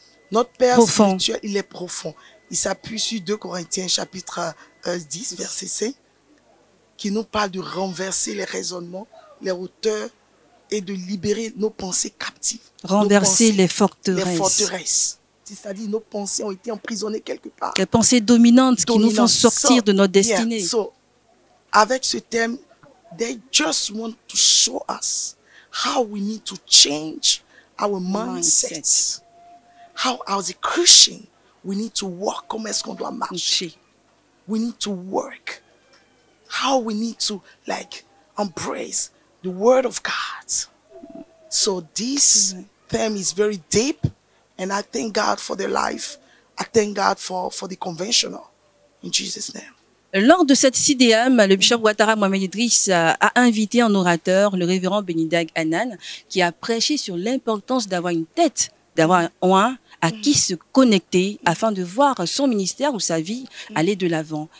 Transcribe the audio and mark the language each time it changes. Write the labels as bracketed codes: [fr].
[fr] Notre Père spirituel, il est profond. Il s'appuie sur 2 Corinthiens chapitre 10, verset 5, qui nous parle de renverser les raisonnements, les hauteurs et de libérer nos pensées captives. Renverser les forteresses. Les forteresses. C'est-à-dire nos pensées ont été emprisonnées quelque part. Les pensées dominantes qui nous font sortir de notre destinée. Avec ce thème, [en] they just want to show us how we need to change our mindsets. How, as a Christian, we need to walk. [fr] Comment est-ce qu'on doit marcher? [en] We need to work. How we need to, like, embrace the Word of God. So this theme is very deep, and I thank God for the life. I thank God for the conventional. In Jesus' name. [fr] Lors de cette CIDEAM, le Bishop Ouattara Mohamed Idriss a invité un orateur, le révérend Benidag Hanan, qui a prêché sur l'importance d'avoir une tête, d'avoir un à qui se connecter afin de voir son ministère ou sa vie aller de l'avant.